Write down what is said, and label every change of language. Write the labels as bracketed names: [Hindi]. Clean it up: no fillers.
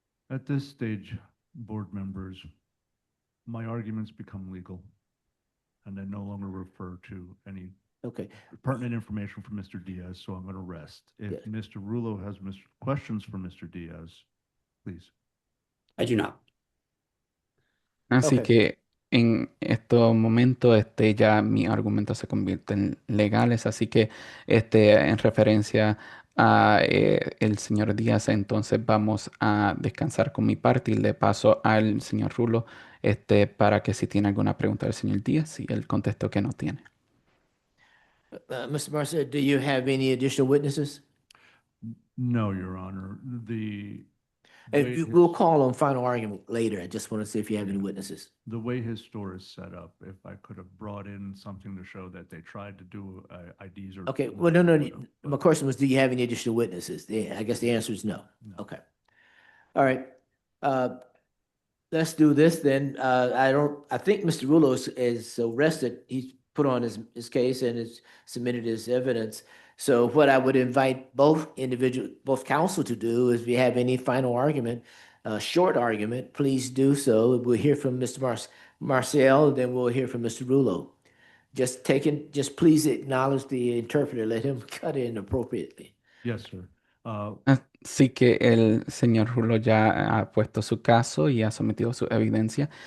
[English] At this stage, board members, my arguments become legal, and I no longer refer to any pertinent information from Mr. Diaz, so I'm going to rest. If Mr. Rulo has questions for Mr. Diaz, please. I do not. [Spanish] Así que en estos momentos ya mis argumentos se convierten legales, así que en referencia a el señor Díaz, entonces vamos a descansar con mi parte y le paso al señor Rulo para que si tiene alguna pregunta del señor Díaz y él contestó que no tiene. [English] Mr. Marcel, do you have any additional witnesses? No, Your Honor. We'll call on final argument later. I just want to see if you have any witnesses. The way his store is set up, if I could have brought in something to show that they tried to do IDs or. Okay, well, no. My question was, do you have any additional witnesses? I guess the answer is no. Okay. All right. Let's do this then. I think Mr. Rulo is arrested. He's put on his case and has submitted his evidence. So what I would invite both counsel to do is if you have any final argument, short argument, please do so. We'll hear from Mr. Marcel, then we'll hear from Mr. Rulo. Just please acknowledge the interpreter. Let him cut in appropriately. Yes, sir. [Spanish] Así que el señor Rulo ya ha puesto su caso y ha sometido su evidencia.